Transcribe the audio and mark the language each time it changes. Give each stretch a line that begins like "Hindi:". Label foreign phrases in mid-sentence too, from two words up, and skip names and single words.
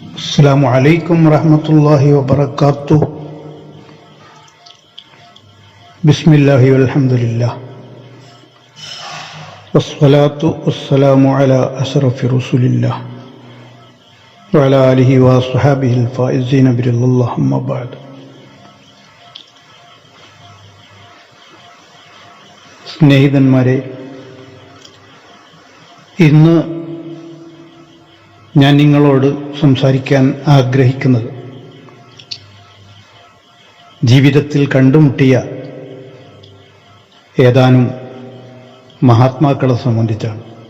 Arabic: السلام عليكم ورحمة الله وبركاته. بسم الله والحمد لله والصلاة والسلام على أشرف رسول الله وعلى آله وصحبه الفائزين برضا الله. أما بعد.
Malayalam: സ്നേഹിതന്മാരെ, ഇന്ന് ഞാൻ നിങ്ങളോട് സംസാരിക്കാൻ ആഗ്രഹിക്കുന്നത് ജീവിതത്തിൽ കണ്ടുമുട്ടിയ ഏതാനും മഹാത്മാക്കളെ സംബന്ധിച്ചാണ്.